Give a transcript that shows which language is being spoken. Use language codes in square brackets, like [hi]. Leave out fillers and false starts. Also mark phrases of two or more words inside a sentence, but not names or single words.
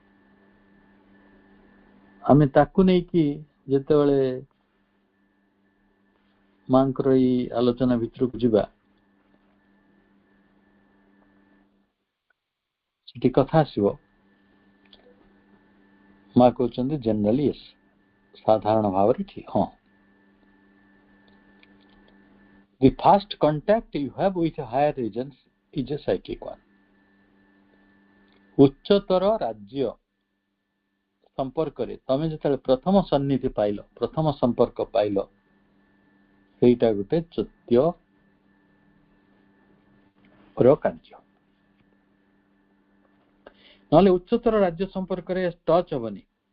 [or] ଆମେ ତାକୁ ନେଇକି ଯେତେବେଳେ ମାଙ୍କର ଏଇ ଆଲୋଚନା ଭିତରକୁ ଯିବା, ସେଠି କଥା ଆସିବ। ମା କହୁଛନ୍ତି [en] generally yes, [or] ସାଧାରଣ ଭାବରେ ଠିକ। ହଁ, [en] the first contact you have with higher regions is a psychic one. [or] ଉଚ୍ଚତର ରାଜ୍ୟ ସମ୍ପର୍କରେ ତମେ ଯେତେବେଳେ ପ୍ରଥମ ସନ୍ନିଧି ପାଇଲ, ପ୍ରଥମ ସମ୍ପର୍କ ପାଇଲ, ସେଇଟା ଗୋଟେ ଚୈତ୍ୟର କାର୍ଯ୍ୟ। ନହେଲେ ଉଚ୍ଚତର ରାଜ୍ୟ ସମ୍ପର୍କରେ ଟଚ୍ ହବନି।